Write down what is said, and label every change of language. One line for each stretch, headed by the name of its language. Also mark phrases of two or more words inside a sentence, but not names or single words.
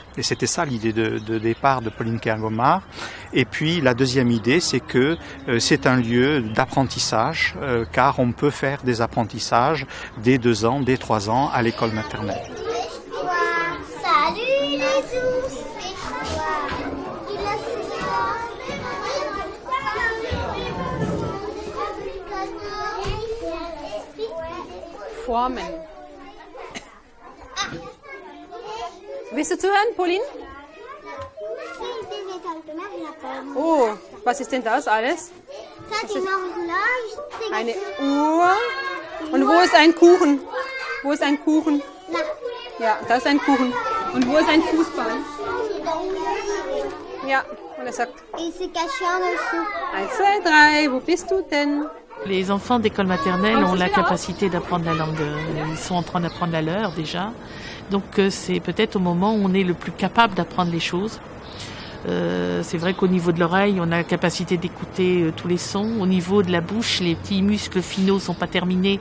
French: Et c'était ça l'idée de départ de Pauline Kergomar. Et puis la deuxième idée, c'est que c'est un lieu d'apprentissage, car on peut faire des apprentissages dès 2 ans, dès 3 ans à l'école maternelle. Salut les ours.
German: Formen. Willst du zuhören, Pauline? Oh, was ist denn das alles? Eine Uhr. Und wo ist ein Kuchen? Wo ist ein Kuchen? Ja, da ist ein Kuchen. Und wo ist ein Fußball? Ja, und er sagt, 1, 2, 3, wo bist du denn?
French: Les enfants d'école maternelle ont la capacité d'apprendre la langue. Ils sont en train d'apprendre la leur déjà. Donc c'est peut-être au moment où on est le plus capable d'apprendre les choses. C'est vrai qu'au niveau de l'oreille, on a la capacité d'écouter tous les sons. Au niveau de la bouche, les petits muscles finaux sont pas terminés.